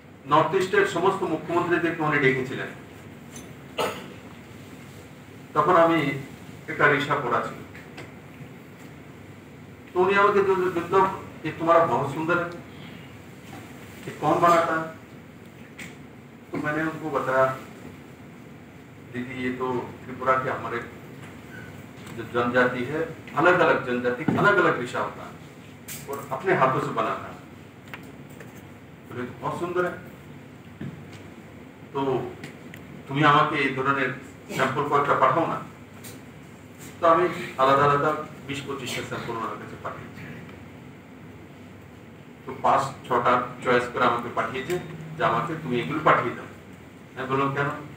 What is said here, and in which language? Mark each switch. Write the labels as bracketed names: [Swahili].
[Bangla] North ইস্টের সমস্ত মুখ্যমন্ত্রীদেরকে উনি ডেকেছিলেন, তখন আমি একটা রিক্সা পড়া ছিল। উনি আমাকে [Hindi] ये तुम्हारा बहुत सुंदर है, ये कौन बनाता है? तो मैंने उनको बताया, दीदी ये तो त्रिपुरा के हमारे जो जनजाति है, अलग अलग जनजाति अलग अलग ऋषा होता है और अपने हाथों से बनाता है। बोले तो बहुत सुंदर है, तो [Bangla] তুমি আমাকে এই ধরনের স্যাম্পল কয়েকটা পাঠাও না। তো আমি আলাদা আলাদা 20-25টা স্যাম্পল ওনার কাছে পাঠিয়েছি। তো 5-6টা চয়েস করে আমাকে পাঠিয়েছে যে আমাকে তুমি এগুলো পাঠিয়ে দাও। আমি বললাম কেন?